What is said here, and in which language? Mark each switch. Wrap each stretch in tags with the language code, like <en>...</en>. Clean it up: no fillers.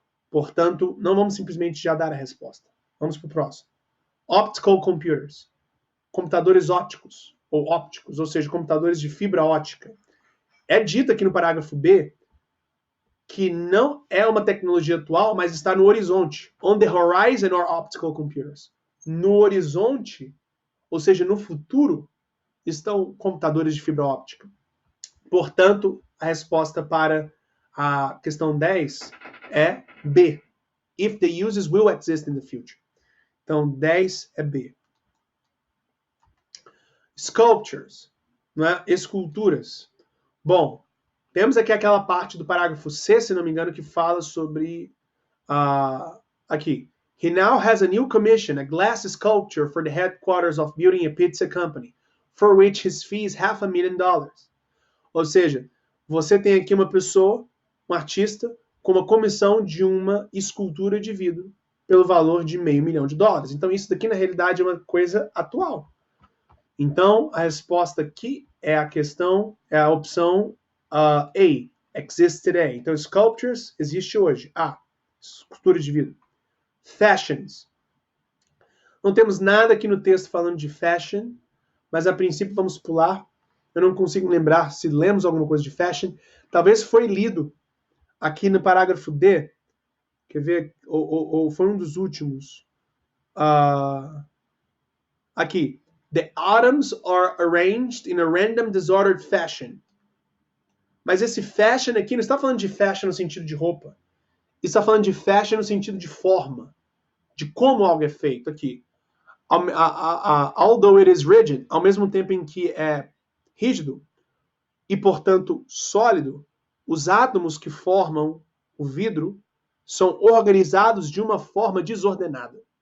<pt>Portanto, não vamos simplesmente já dar a resposta. Vamos para o próximo. Optical computers. Computadores ópticos, ou seja, computadores de fibra ótica. É dito aqui no parágrafo B que não é uma tecnologia atual, mas está no horizonte.</pt> <en>On the horizon are optical computers.</en> <pt>No horizonte, ou seja, no futuro, estão computadores de fibra óptica. Portanto, a resposta para a questão 10 é B.</pt> <en>If the uses will exist in the future.</en> <pt>Então, 10 é B. Sculptures, não é? Esculturas. Bom, temos aqui aquela parte do parágrafo C, se não me engano, que fala sobre aqui.</pt> <en>He now has a new commission, a glass sculpture for the headquarters of building a pizza company, for which his fee is $500,000.</en> <pt>Ou seja, você tem aqui uma pessoa, um artista, como a comissão de uma escultura de vidro pelo valor de $500 mil. Então, isso daqui, na realidade, é uma coisa atual. Então, a resposta aqui é a opção A,</pt> <en>exists today.</en> <pt>Então, sculptures existe hoje. A, escultura de vidro. Fashions. Não temos nada aqui no texto falando de fashion, mas a princípio vamos pular. Eu não consigo lembrar se lemos alguma coisa de fashion. Talvez foi lido aqui no parágrafo D. Quer ver? Ou foi um dos últimos. Aqui.</pt> <en>The items are arranged in a random disordered fashion.</en> <pt>Mas esse fashion aqui não está falando de fashion no sentido de roupa. Está falando de fashion no sentido de forma. De como algo é feito aqui.</pt> <en>Although it is rigid,</en> <pt>ao mesmo tempo em que é rígido e, portanto, sólido, os átomos que formam o vidro são organizados de uma forma desordenada.</pt>